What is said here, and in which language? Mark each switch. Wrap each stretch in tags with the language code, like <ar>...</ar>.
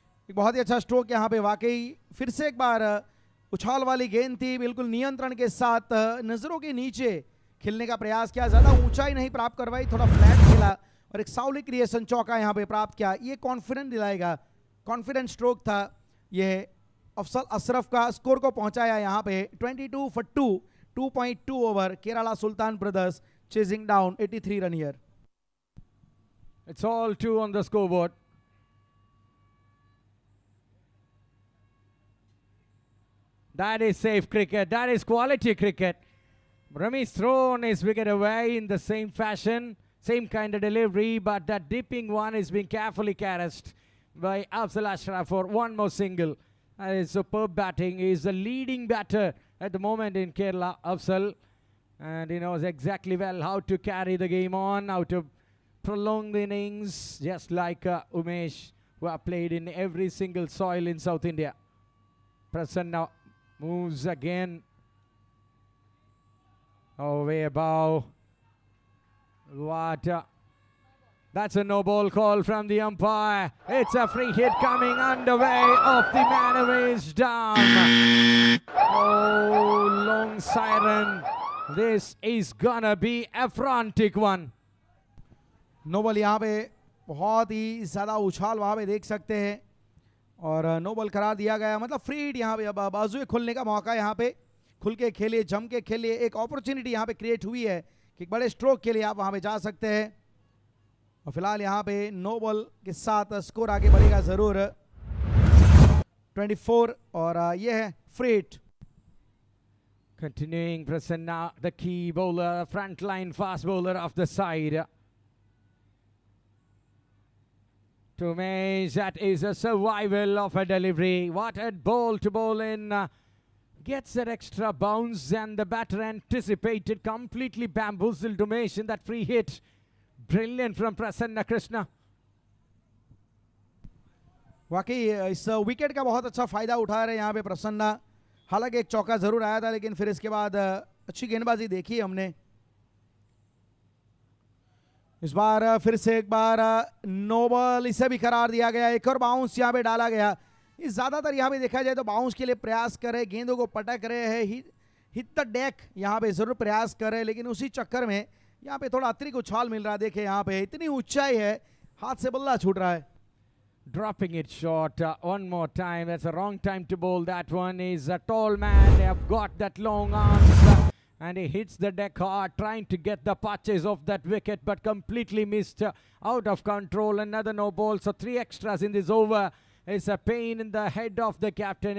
<hi>एक बहुत ही अच्छा स्ट्रोक यहाँ पे, वाकई फिर से एक बार उछाल वाली गेंद थी, बिल्कुल नियंत्रण के साथ नजरों के नीचे खेलने का प्रयास किया, ज्यादा ऊंचाई नहीं प्राप्त करवाई, थोड़ा फ्लैट खेला और एक सावली क्रिएशन चौका यहां पे प्राप्त किया। ये कॉन्फिडेंस दिलाएगा, कॉन्फिडेंट स्ट्रोक था ये अफजल अशरफ का। स्कोर को पहुंचाया यहां पे 22 for 2, 2.2 over.</hi> <en>Kerala Sultan Brothers chasing down 83 run here. It's all 2 on the scoreboard. That is safe cricket. That is quality cricket. Rami's thrown his wicket away in the same fashion, same kind of delivery, but that dipping one is being carefully caressed by Afzal Ashraf for one more single. That is superb batting. He is the leading batter at the moment in Kerala, Afzal, and he knows exactly well how to carry the game on, how to prolong the innings, just like Umesh, who have played in every single soil in South India. Prasanna moves again. Oh, way above. What? That's a no ball call from the umpire. It's a free hit coming underway off the man who is down. Oh, long siren. This is gonna be a frantic one.</en> <hi>No ball यहाँ पे बहुत ही ज़्यादा उछाल वहाँ पे देख सकते हैं और नो बॉल करार दिया गया, मतलब फ्री हिट यहाँ पे। अब बाजुए खुलने का मौका यहाँ पे, खुल के खेलिए, जम के खेलिए, एक अपॉर्चुनिटी यहाँ पे क्रिएट हुई है कि एक बड़े स्ट्रोक के लिए आप वहाँ पे जा सकते हैं। और फिलहाल यहाँ पे नो बॉल के साथ स्कोर आगे बढ़ेगा ज़रूर 24 और ये है free hit.</hi> <en>Continuing, Prasanna, the key bowler, frontline fast bowler of the side. To Umesh, that is a survival of a delivery. What a ball to bowl in. Gets that extra bounce and the batter anticipated, completely bamboozled Umesh in that free hit. Brilliant from Prasanna Krishna.</en> <hi>वाकई इस wicket का बहुत अच्छा फायदा उठा रहे हैं यहाँ पे प्रसन्ना। हालांकि एक चौका जरूर आया था, लेकिन फिर इसके बाद अच्छी गेंदबाजी देखी हमने। इस बार फिर से एक बार नो बॉल, इसे भी करार दिया गया। एक और बाउंस यहाँ पे डाला गया। इस ज़्यादातर यहाँ पे देखा जाए तो बाउंस के लिए प्रयास कर रहे, गेंदों को पटक रहे हैं, हिट द डेक यहाँ पे जरूर प्रयास कर रहे हैं, लेकिन उसी चक्कर में यहाँ पे थोड़ा अतिरिक्त उछाल मिल रहा है। देखे यहाँ पे इतनी ऊंचाई है, हाथ से बल्ला छूट रहा है।</hi> <en>Dropping it short one more time. That's a wrong time to bowl. That one is a tall man. They have got that long arms and he hits the deck hard, trying to get the patches of that wicket, but completely missed, out of control. Another no ball. So 3 extras in this over. It's a pain in the head of the captain.</en>